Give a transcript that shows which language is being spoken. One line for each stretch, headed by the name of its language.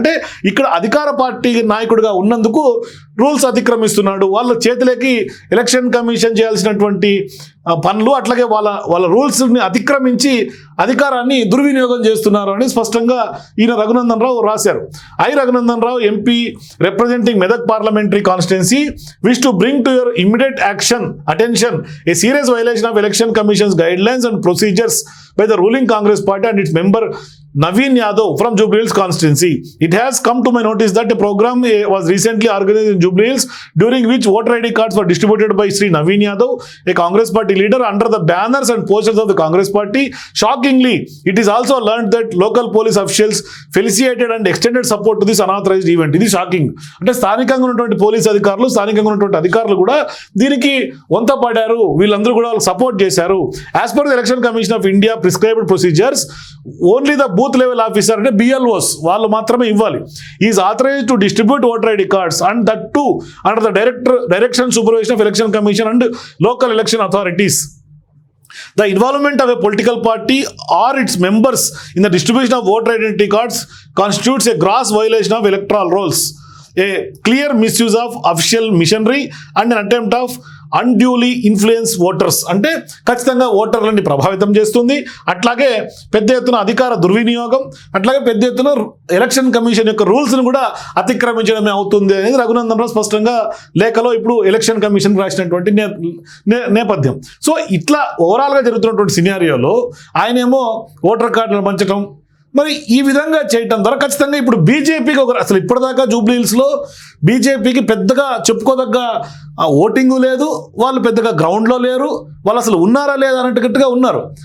Telugu: అంటే ఇక్కడ అధికార పార్టీ నాయకుడిగా ఉన్నందుకు రూల్స్ అతిక్రమిస్తున్నాడు, వాళ్ళ చేతిలోకి ఎలక్షన్ కమిషన్ చేయాల్సినటువంటి పనులు, అట్లాగే వాళ్ళ రూల్స్ని అతిక్రమించి అధికారాన్ని దుర్వినియోగం చేస్తున్నారు అని స్పష్టంగా ఈయన రఘునందన్ రావు రాశారు.
English: Raghunandan Rao MP representing Medak parliamentary constituency wish to bring to your immediate attention a serious violation of election commission's guidelines and procedures by the ruling Congress party and its member Naveen Yadav from Jubilees constituency. It has come to my notice that a program was recently organized in Jubilees during which voter ID cards were distributed by Sri Naveen Yadav, a Congress party leader, under the banners and posters of the Congress party. Shockingly, it is also learned that local police officials felicitated and extended support to this unauthorized event.
Telugu: ఇది shocking. అంటే స్థానికంగా ఉన్నటువంటి police అధికారులు, స్థానికంగా ఉన్నటువంటి అధికారులు కూడా దీనికి వంత పడారు, వీళ్ళందరూ కూడా సపోర్ట్ చేశారు.
English: as per the election commission of India prescribed procedures, only the booth level officer
Telugu: అంటే BLOs వాళ్ళు మాత్రమే ఇవ్వాలి.
English: Is authorized to distribute voter ID cards and that to under the direction supervision of election commission and local election authorities. The involvement of a political party or its members in the distribution of voter identity cards constitutes a gross violation of electoral rules, a clear misuse of official machinery and an attempt of unduly influence voters.
Telugu: అంటే ఖచ్చితంగా ఓటర్లని ప్రభావితం చేస్తుంది, అట్లాగే పెద్ద ఎత్తున అధికార దుర్వినియోగం, అట్లాగే పెద్ద ఎత్తున ఎలక్షన్ కమిషన్ యొక్క రూల్స్ని కూడా అతిక్రమించడమే అవుతుంది అనేది రఘునందన్ రావు స్పష్టంగా లేఖలో ఇప్పుడు ఎలక్షన్ కమిషన్ రాసినటువంటి నేపథ్యం. సో ఇట్లా ఓవరాల్గా జరుగుతున్నటువంటి సినారియోలో ఆయనేమో ఓటర్ కార్డులను పంచడం, మరి ఈ విధంగా చేయటం ద్వారా ఖచ్చితంగా ఇప్పుడు బీజేపీకి అసలు ఇప్పటిదాకా జూబ్లీహిల్స్లో బీజేపీకి పెద్దగా చెప్పుకోదగ్గ ఓటింగు లేదు, వాళ్ళు పెద్దగా గ్రౌండ్లో లేరు, వాళ్ళు అసలు ఉన్నారా లేదా అన్నట్టుగా ఉన్నారు.